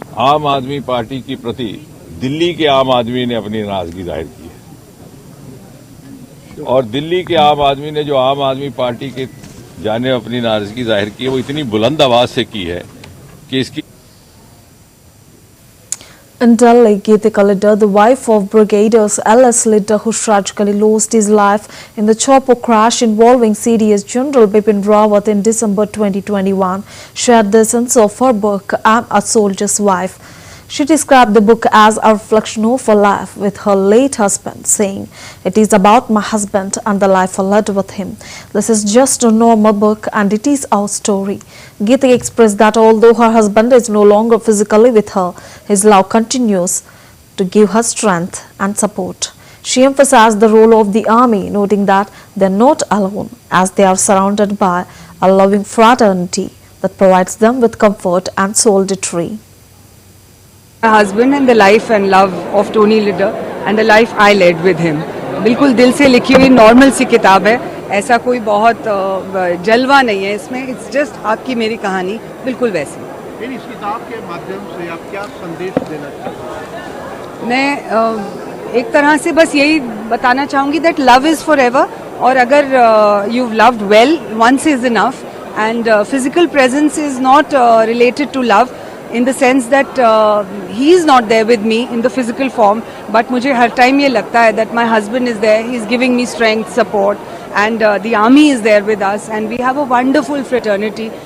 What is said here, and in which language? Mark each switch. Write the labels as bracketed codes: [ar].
[hi] आम आदमी पार्टी की प्रति दिल्ली के आम आदमी ने अपनी नाराजगी जाहिर की है और दिल्ली के आम आदमी ने जो आम आदमी पार्टी के जाने अपनी नाराजगी जाहिर की है वो इतनी बुलंद आवाज से की है कि इसकी [en] In Delhi, Geetika Lidder, the wife of Brigadier's L.S. Lidder, who tragically lost his life in the chopper crash involving CDS General Bipin Rawat in December 2021, shared the essence of her book, I'm a Soldier's Wife. She described the book as a reflection of her life with her late husband, saying, "It is about my husband and the life I led with him. This is just a normal book and it is our story." Geetika expressed that although her husband is no longer physically with her, his love continues to give her strength and support. She emphasized the role of the army, noting that they are not alone as they are surrounded by a loving fraternity that provides them with comfort and solidarity. My husband and the life and love of Tony Lidder and the life I led with him. [hi] बिल्कुल दिल से लिखी हुई normal सी किताब है, ऐसा कोई बहुत जलवा नहीं है इसमें, [en] it's just [hi] आपकी मेरी कहानी बिल्कुल वैसी। इस किताब के माध्यम से आप क्या संदेश देना चाहते हैं? मैं एक तरह से बस यही बताना चाहूँगी [en] that love is forever, [hi] और अगर [en] you loved well once is enough, and physical presence is not related to love in the sense that he is not there with me in the physical form, but [hi] मुझे हर time ये लगता है [en] that my husband is there, he is giving me strength, support, and the army is there with us, and we have a wonderful fraternity.